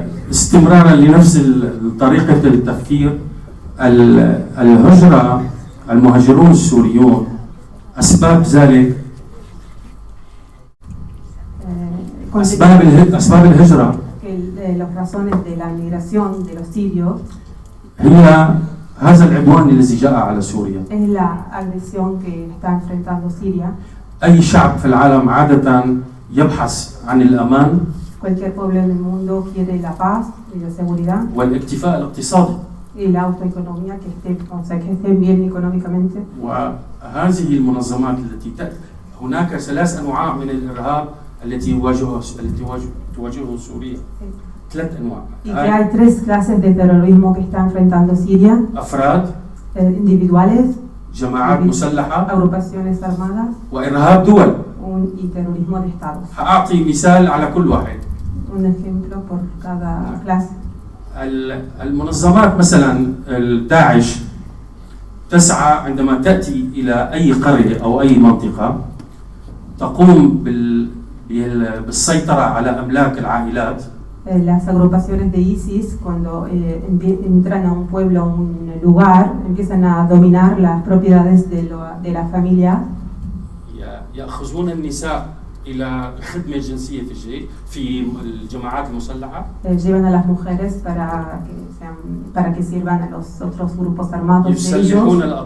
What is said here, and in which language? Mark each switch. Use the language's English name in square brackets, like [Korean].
[Arabic] استمرارا لنفس طريقة التفكير، الهجرة، المهاجرون السوريون أسباب ذلك، أسباب الهجرة [Spanish] Las razones de la migración de los sirios [Arabic] هي هذا العدوان الذي جاء على سوريا. [Spanish] es la agresión que está enfrentando Siria. [Arabic] أي شعب في العالم عادة يبحث عن الأمان [Spanish] Cualquier pueblo en el mundo quiere la paz y la seguridad [Arabic] والاكتفاء الاقتصادي. [Spanish] y la autoeconomía, que estén bien económicamente. [Arabic] وهذه المنظمات التي هناك 3 أنواع من الإرهاب التي تواجهه سوريا. 3 أنواع. [Spanish] Y que hay 3 clases de terrorismo que está enfrentando Siria. [Arabic] أفراد [Spanish] individuales, [Arabic] جماعات مسلحة, [Spanish] agrupaciones armadas, [Arabic] وإرهاب دول. [Spanish] y terrorismo de estados. [Arabic] هأعطي مثال على كل واحد. [Spanish] Un ejemplo por cada clase. [Arabic] المنظمات مثلا داعش تسعى عندما تأتي إلى أي قرية أو أي منطقة تقوم بالسيطرة على أملاك العائلات. [Spanish] Las agrupaciones de ISIS, cuando entran a un pueblo, a un lugar, empiezan a dominar las propiedades de la familia. [Arabic] يأخذون النساء إلى خدمة جنسية في الجماعات المسلحة. [Spanish] Llevan a las mujeres para que sirvan a los otros grupos armados de ellos.